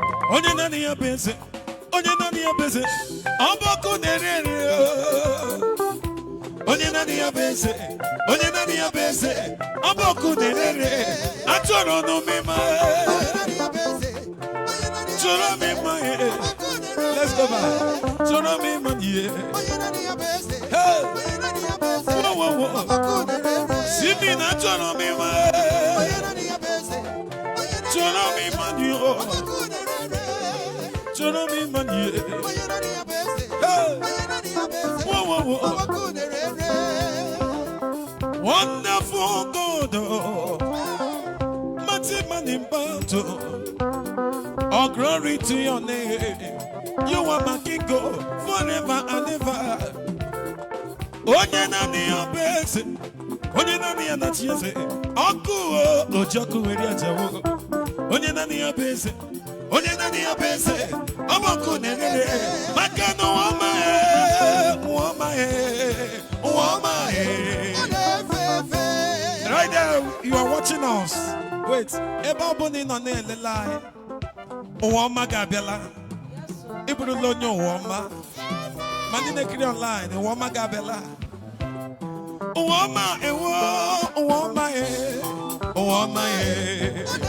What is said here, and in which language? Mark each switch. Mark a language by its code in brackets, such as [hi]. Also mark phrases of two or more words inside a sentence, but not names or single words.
[ig] Onye naanị ya bụ eze, onye naanị ya bụ eze, ọ bụ ọkụ na-ere ere. Onye naanị ya bụ eze, onye naanị ya bụ eze, ọ bụ ọkụ na-ere ere. Achọrọ m ịma, chọrọ m ịma, eh. [en] Let's go back. [ig] Chọrọ m ịma, yeah. Hey. Whoa, whoa, whoa. Si mi na chọrọ m ịma, eh. Chọrọ m ịma, yeah. Chọrọ m ịma, yeah. Hey. Whoa, whoa, whoa. [en] Wonderful God, oh. Mighty man in battle. All glory to your name. You are my king, oh, forever and ever. [ig] Onye na ni obese, onye na ni anachi eze. Ọkụ, oh, oji ọkụ were aja, oh. Onye na ni obese, onye na ni obese. Ọ bụ ọkụ na-ere, maka na ụwa ọma, eh, ụwa ọma, eh, ụwa ọma, eh. [en] Right there, you are watching us. Wait, [ig] ebe ọ bụ na ị nọ na-elele anyị, ụwa ọma ga-abịala. Ị bụrụla onye ụwa ọma. Ma ndị na-ekiri online, ụwa ọma ga-abịala. Ụwa ọma, ewo, ụwa ọma, eh, ụwa ọma, eh.